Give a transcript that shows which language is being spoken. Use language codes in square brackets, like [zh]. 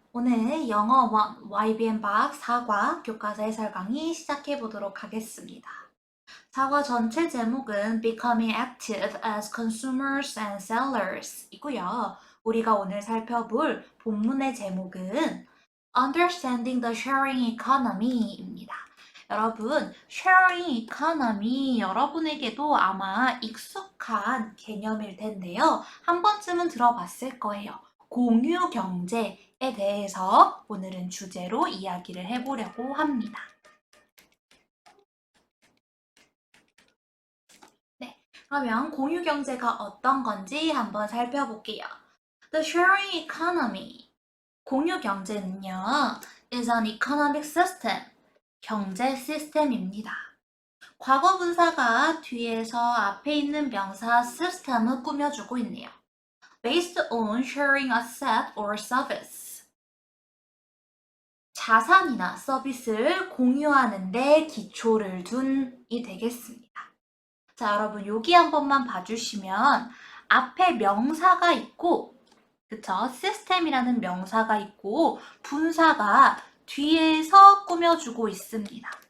[ko] 오늘 영어 1 YBN 박 4과 교과서 해설 강의 시작해 보도록 하겠습니다. 4과 전체 제목은 [en] Becoming Active as Consumers and Sellers [ko] 이고요. 우리가 오늘 살펴볼 본문의 제목은 [en] Understanding the Sharing Economy [ko] 입니다. 여러분, sharing economy 여러분에게도 아마 익숙한 개념일 텐데요. 한 번쯤은 들어봤을 거예요. 공유 경제에 대해서 오늘은 주제로 이야기를 해보려고 합니다. 네, 그러면 공유 경제가 어떤 건지 한번 살펴볼게요. [en] The sharing economy, [ko] 공유 경제는요, [en] is an economic system, [ko] 경제 시스템입니다. 과거 분사가 뒤에서 앞에 있는 명사 시스템을 꾸며주고 있네요. [en] Based on sharing asset or service. [ko] 자산이나 서비스를 공유하는 데 기초를 둔이 되겠습니다. 자, 여러분 여기 한 번만 봐주시면 앞에 명사가 있고 그쵸? 시스템이라는 명사가 있고 분사가 뒤에서 꾸며주고 있습니다.